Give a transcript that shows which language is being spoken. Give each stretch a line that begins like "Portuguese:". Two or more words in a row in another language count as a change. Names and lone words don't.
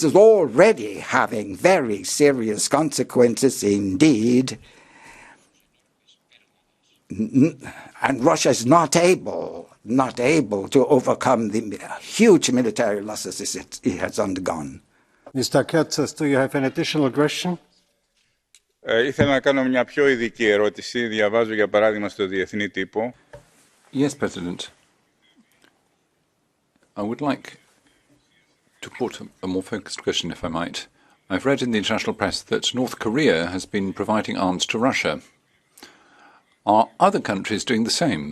English: It's already having very serious consequences indeed. And Russia is not able to overcome the huge military losses it has undergone. Mr. Kurtzes, do you have an additional question?
Greek: Ήθελα να κάνω μια πιο ειδική ερώτηση. Διαβάζω για παράδειγμα στο διεθνή τύπο.
English: Yes, President. I would like to put a more focused question, if I might. I've read in the international press that North Korea has been providing arms to Russia. Are other countries doing the same?